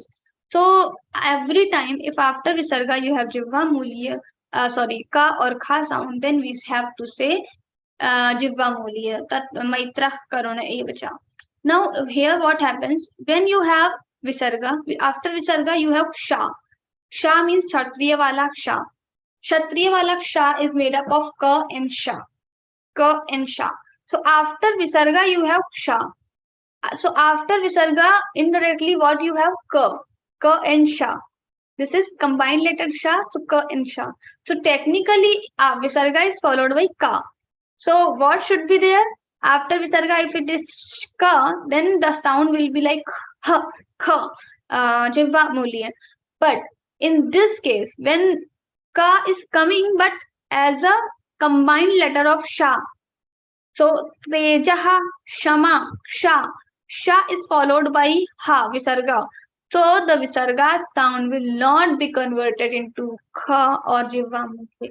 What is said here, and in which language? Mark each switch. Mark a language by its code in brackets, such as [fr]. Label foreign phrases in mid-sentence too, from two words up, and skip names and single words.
[en] So every time if after Visarga you have Jivva Mulya, Ka or Kha sound, then we have to say Jivva Mulya, [sa] तत् मैत्रः करुणा एवच. [en] Now here what happens when you have visarga, after visarga you have ksha. Ksha means [hi] क्षत्रिय वाला क्ष. क्षत्रिय वाला क्ष [en] is made up of ka and sha. Ka and sha. So after visarga you have ksha. So after visarga indirectly what you have ka and sha. This is combined letter sha, so ka and sha. So technically visarga is followed by ka. So what should be there? After visarga, if it is ka, then the sound will be like ha, kha, jivva mulya. But in this case, when ka is coming, but as a combined letter of sha, so tejaha, shama, sha is followed by ha, visarga. So the visarga sound will not be converted into kha or jivva mulya.